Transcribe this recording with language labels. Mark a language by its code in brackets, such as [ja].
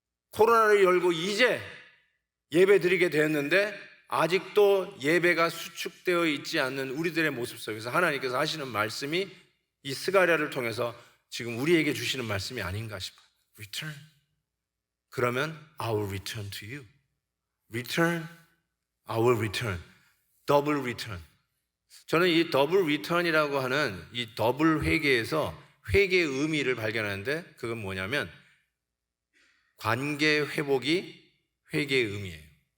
[ko] 코로나를 열고 이제 예배 드리게 되었는데 아직도 예배가 수축되어 있지 않는 우리들의 모습 속에서 하나님께서 하시는 말씀이 이 스가랴를 통해서 지금 우리에게 주시는 말씀이 아닌가 싶어요. [en] Return. 그러면 I will return to you. Return, I will return. Double return. [ko] 저는 이 더블 리턴이라고 하는 이 더블 회개에서 회개의 의미를 발견하는데 그건 뭐냐면 관계 회복이 회개의 의미예요.